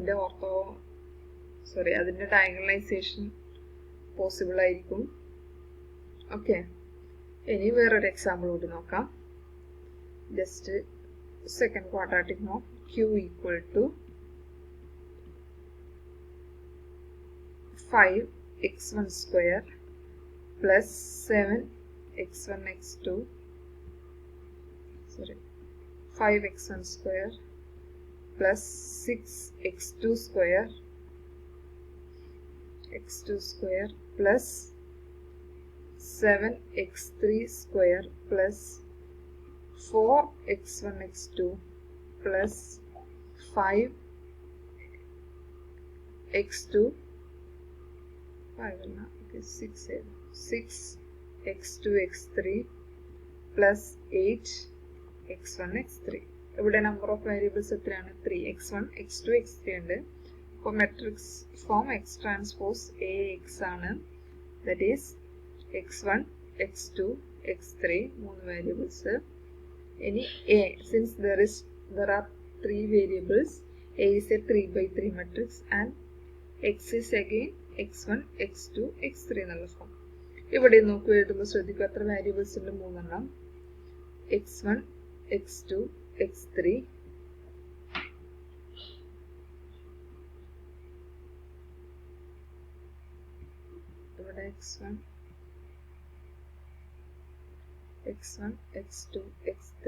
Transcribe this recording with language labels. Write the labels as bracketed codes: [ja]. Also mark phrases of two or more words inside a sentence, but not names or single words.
[ml] അതിന്റെ ഡയഗണലൈസേഷൻ പോസിബിൾ ആയിരിക്കും. ഓക്കെ, ഇനി വേറൊരു എക്സാമ്പിൾ കൂടി നോക്കാം. [en] just second quadratic form, q equal to 5x1 square plus 7x1 x2, 5x1 square plus 6x2 square plus 7x3 square plus 4x1 x2 plus 5x2 6x2 x3 plus 8x1 x3. [ml] ഇവിടെ [en] number of variables [ml] എത്രയാണ്? 3. x1 x2 x3 ഉണ്ട്. അപ്പോൾ [en] matrix form x transpose ax [ml] ആണ്. [en] that is [ml] x1 x2 x3 മൂന്ന് വേരിയബിൾസ്. [en] ഇനി a, സിൻസ് there are 3 variables, a is a 3/3 matrix and x is again x1 x2 x3 എന്നുള്ള ഫോം. [ml] ഇവിടെ നോക്കൂ, എഴുതുമ്പോൾ ശ്രദ്ധിക്കുക, എത്ര വേരിയബിൾസ് ഉണ്ട്? 3 എണ്ണം. x1 x2 x3. ഇവിടെ x1 x2 x3.